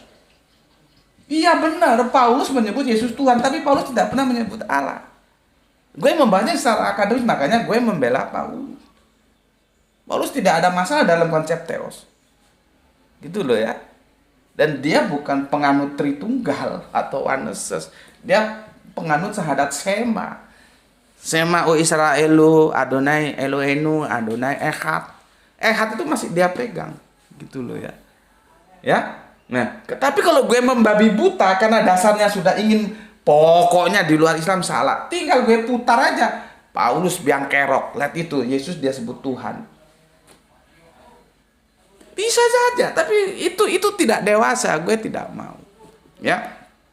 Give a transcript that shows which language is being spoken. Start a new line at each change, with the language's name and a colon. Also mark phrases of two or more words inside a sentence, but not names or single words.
Indonesian: Iya benar, Paulus menyebut Yesus Tuhan, tapi Paulus tidak pernah menyebut Allah. Gue membahasnya secara akademis, makanya gue membela Paulus. Paulus tidak ada masalah dalam konsep teos. Gitu loh ya. Dan dia bukan penganut Tritunggal atau Oneness. Dia penganut syahadat Shema.
Hebrew: שמע או ישראל אדני אלהינו אדני אחד.
Indonesian: Echad itu masih dia pegang. Gitu loh ya. Ya. Nah, tapi kalau gue membabi buta karena dasarnya sudah ingin pokoknya di luar Islam salah, tinggal gue putar aja. Paulus biang kerok, lihat itu Yesus dia sebut Tuhan. Bisa saja, tapi itu tidak dewasa, gue tidak mau.